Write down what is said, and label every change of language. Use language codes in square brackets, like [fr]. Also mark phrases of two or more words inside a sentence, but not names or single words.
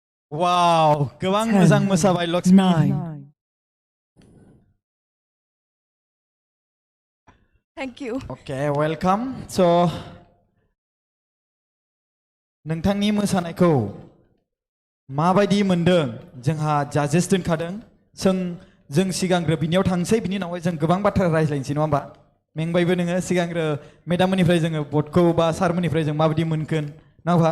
[brx] Wow, गोबां मोजां मोसाबाय लक्ष्मी. 9. [en] Thank you. Okay, welcome. So, [brx] नोंथांनि मोसानायखौ माबायदि मोनदों? जोंहा जाजेस दोनखादों. जों सिगांग्रो बिनियाव थांसै, बिनि उनावहाय जों गोबां बाथ्रा रायज्लायनोसै नङा होमबा? मेंबायबो नोङो सिगांग्रो मेडाममोननिफ्राय जोङो बर्डखौ बा सारमोननिफ्राय जों माबायदि मोनगोन नङा होमबा?